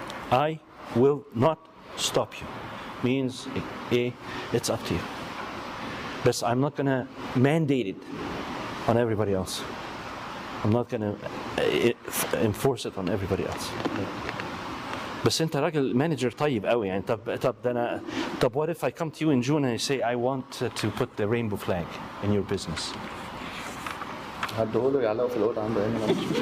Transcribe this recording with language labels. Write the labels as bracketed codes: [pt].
[en] I will not stop you. Means, it's up to you. But I'm not going to mandate it on everybody else. I'm not going to enforce it on everybody else. [ar] بس انت راجل مانجر طيب قوي يعني. [en] طب what if I come to you in June and I say I want to put the rainbow flag in your business? [ar] هديهوله يعلقه في الاوضه عنده هنا.